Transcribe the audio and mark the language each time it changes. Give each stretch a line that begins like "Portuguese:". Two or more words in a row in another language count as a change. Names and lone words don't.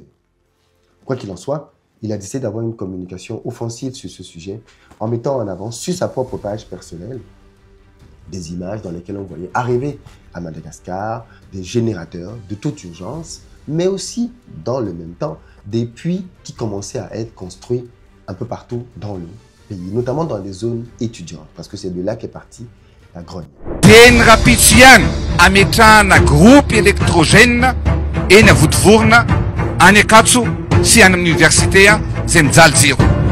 French: Quoi qu'il en soit, il a décidé d'avoir une communication offensive sur ce sujet en mettant en avant sur sa propre page personnelle des images dans lesquelles on voyait arriver à Madagascar des générateurs de toute urgence, mais aussi, dans le même temps, des puits qui commençaient à être construits un peu partout dans le pays, notamment dans des zones étudiantes, parce que c'est de là qu'est partie la grogne.
Malagasy: Teny Rapitsian ametrahana
French: groupe électrogène
Malagasy: eny Vodivorona any Ankatso sy any amin'ny université zay mijaly zero.